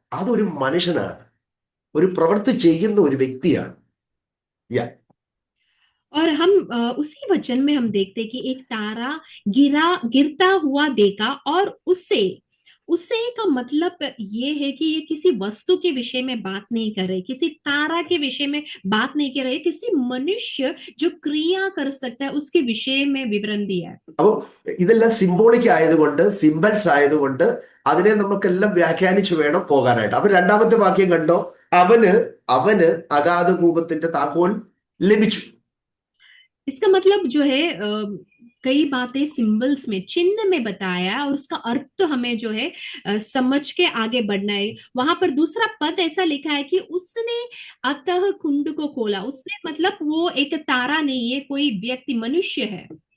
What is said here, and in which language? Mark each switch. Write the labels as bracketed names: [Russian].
[Malayalam] അതൊരു മനുഷ്യനാണ്, ഒരു പ്രവൃത്തി ചെയ്യുന്ന ഒരു വ്യക്തിയാണ്. യാ. [Hindi] और हम उसी वचन में हम देखते हैं कि एक तारा गिरता हुआ देखा, और उसे उसे का मतलब ये है कि ये किसी वस्तु के विषय में बात नहीं कर रहे, किसी तारा के विषय में बात नहीं कर रहे, किसी मनुष्य जो क्रिया कर सकता है उसके विषय में विवरण दिया है। [Malayalam] അപ്പൊ ഇതെല്ലാം സിംബോളിക് ആയതുകൊണ്ട്, സിംബൽസ് ആയതുകൊണ്ട് അതിനെ നമുക്കെല്ലാം വ്യാഖ്യാനിച്ചു വേണം പോകാനായിട്ട്. അപ്പൊ രണ്ടാമത്തെ വാക്യം കണ്ടോ, അവന് അഗാധ കൂപത്തിന്റെ താക്കോൽ ലഭിച്ചു. [Hindi] इसका मतलब जो है कई बातें सिंबल्स में, चिन्ह में बताया, और उसका अर्थ हमें जो है समझ के आगे बढ़ना है। वहां पर दूसरा पद ऐसा लिखा है कि उसने अतः कुंड को खोला। उसने मतलब वो एक तारा नहीं है, कोई व्यक्ति, मनुष्य है।